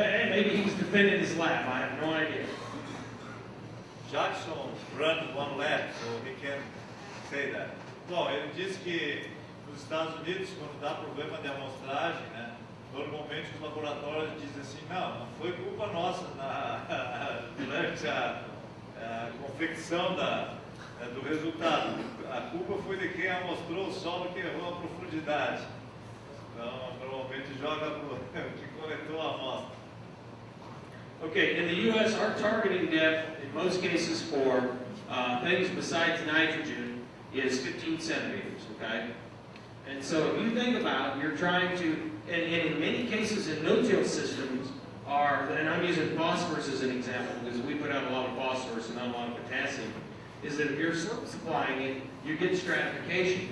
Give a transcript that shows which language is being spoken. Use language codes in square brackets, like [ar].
[en] Maybe he's defending his lab. I have no idea. Jackson runs one lab, so he can say that. [pt] Bom, ele diz que nos Estados Unidos, quando dá problema de amostragem, né, normalmente os laboratórios dizem assim, não foi culpa nossa durante a confecção do resultado. A culpa foi de quem amostrou o solo que errou a profundidade. Então, normalmente joga para o que coletou a amostra. [en] Okay, in the U.S., our targeting depth, in most cases for things besides nitrogen, is 15 centimeters, okay? And so if you think about it, you're trying to, and in many cases in no-till systems, and I'm using phosphorus as an example because we put out a lot of phosphorus and not a lot of potassium, is that if you're supplying it, you get stratification.